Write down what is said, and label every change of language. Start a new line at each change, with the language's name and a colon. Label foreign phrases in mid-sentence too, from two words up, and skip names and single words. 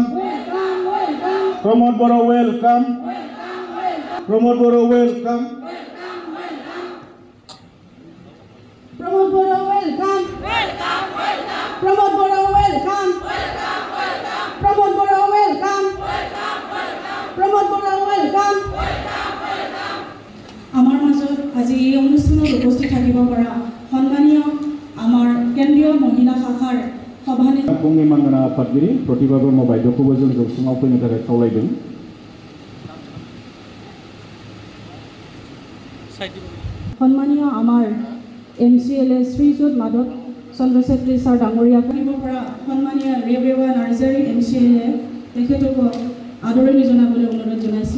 English: Pramod Boro, welcome. Pramod Boro, welcome. Pramod Boro, welcome. Pramod Boro, welcome. Pramod Boro, welcome. Pramod Boro, welcome.
Assamese: আমাৰ মাজত আজি এই অনুষ্ঠানত উপস্থিত থাকিব পৰা সন্মানীয় আমাৰ কেন্দ্ৰীয় মহিলা শাখাৰ সভানেত্ৰী
Bodo: Pungni Mangana Afatgiri, प्रतिभा Brahma Baidyo Kubajun Joksungaw fैनो थाखाय खावलायदों।
Assamese: সন্মানীয় আমাৰ MCLA শ্ৰীযুত মাধৱ চন্দ্ৰ ছেত্ৰী ছাৰ ডাঙৰীয়া কৰিব পৰা সন্মানীয় ৰেবেৱা নাৰ্জাৰী MCLA তেখেতক আদৰণি জনাবলৈ অনুৰোধ জনাইছোঁ।